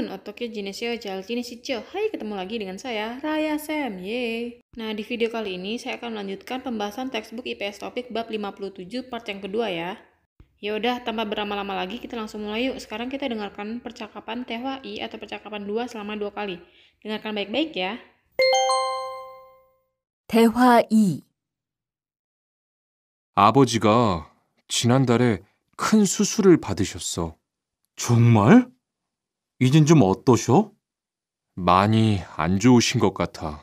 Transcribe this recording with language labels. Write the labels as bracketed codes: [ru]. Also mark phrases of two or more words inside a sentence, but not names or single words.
[ko] 어떻게 지내세요? 잘 지내시죠? [id] Hai, ketemu lagi dengan saya, Raya Sam. Yeay. Nah, di video kali ini saya akan melanjutkan pembahasan textbook IPS topik bab 57 part yang kedua ya. Ya udah, tanpa berlama-lama lagi kita langsung mulai yuk. Sekarang kita dengarkan percakapan Tehwa I atau percakapan 2 selama 2 kali. Dengarkan baik-baik ya. [ko] 대화 2. 아버지가 지난달에 큰 수술을 받으셨어. 정말? 이젠 좀 어떠셔? 많이 안 좋으신 것 같아.